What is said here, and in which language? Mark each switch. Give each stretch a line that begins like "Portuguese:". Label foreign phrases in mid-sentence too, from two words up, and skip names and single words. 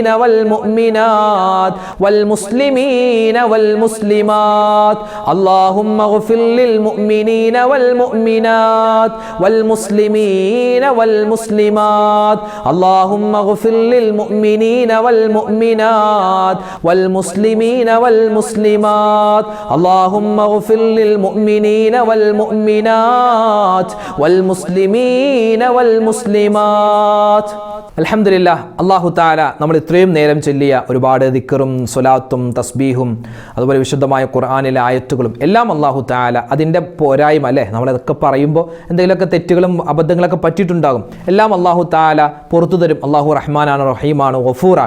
Arabic: والمؤمنات والمسلمين والمسلمات اللهم اغفر للمؤمنين والمؤمنات والمسلمين والمسلمات اللهم اغفر للمؤمنين والمؤمنات والمسلمين والمسلمات اللهم اغفر للمؤمنين والمؤمنات والمسلمين والمسلمات.
Malayalam: അൽഹംദുലില്ലാഹ്, അല്ലാഹു തആല നമ്മൾ ഇത്രയും നേരം ചൊല്ലിയ ഒരുപാട് ദിക്റും സ്വലാത്തും തസ്ബീഹും അതുപോലെ വിശുദ്ധമായ ഖുർആനിലെ ആയത്തുകളും എല്ലാം അല്ലാഹു തആല അതിൻ്റെ പോരായ്മ അല്ലേ, നമ്മളതൊക്കെ പറയുമ്പോൾ എന്തെങ്കിലുമൊക്കെ തെറ്റുകളും അബദ്ധങ്ങളൊക്കെ പറ്റിയിട്ടുണ്ടാകും. എല്ലാം അല്ലാഹു തആല പുറത്തു തരും. അല്ലാഹു റഹ്മാനാണ്, റഹീമാണ്, ഗഫൂറാണ്.